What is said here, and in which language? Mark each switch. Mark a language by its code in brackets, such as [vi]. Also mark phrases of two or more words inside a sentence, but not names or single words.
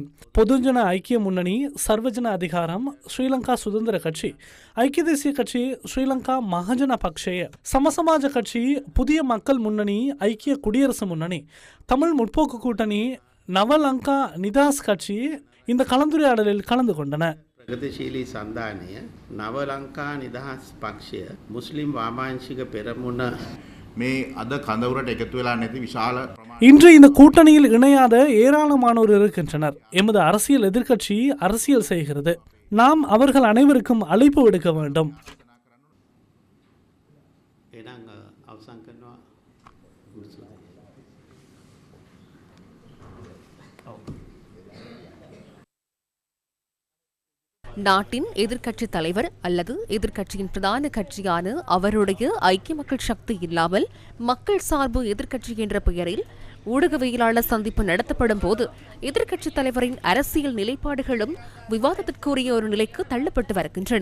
[ta] பொதுஜன ஐக்கிய முன்னணி, சர்வஜன அதிகாரம், ஸ்ரீலங்கா சுதந்திர கட்சி, ஐக்கிய தேசிய கட்சி, ஸ்ரீலங்கா மகஜன பக்ஷய, சமசமாஜ கட்சி, புதிய மக்கள் முன்னணி, ஐக்கிய குடியரசு முன்னணி, தமிழ் முற்போக்கு கூட்டணி, நவலங்கா நிதாஸ் கட்சி இந்த கலந்துரையாடலில் கலந்து கொண்டன. [si] ප්‍රගතිශීලී සන්ධානය, නවලංකා නිදහස් පක්ෂය, මුස්ලිම් වාමාංශික පෙරමුණ මේ අද කඳවුරට එකතු වෙලා නැති විශාල [ta] இன்று இந்த கூட்டணியில் இணையாத ஏராளமானோர் இருக்கின்றனர். எமது அரசியல் எதிர்க்கட்சி அரசியல் செய்கிறது. நாம் அவர்கள் அனைவருக்கும் அழைப்பு விடுக்க வேண்டும். நாட்டின் எதிர்க்கட்சி தலைவர் அல்லது எதிர்க்கட்சியின் பிரதான கட்சியான அவருடைய ஐக்கிய மக்கள் சக்தி இல்லாமல் மக்கள் சார்பு எதிர்க்கட்சி என்ற பெயரில் ஊடகவியலாளர் சந்திப்பு நடத்தப்படும் போது எதிர்க்கட்சித் தலைவரின் அரசியல் நிலைப்பாடுகளும் விவாதத்திற்குரிய ஒரு நிலைக்கு தள்ளப்பட்டு வருகின்றன.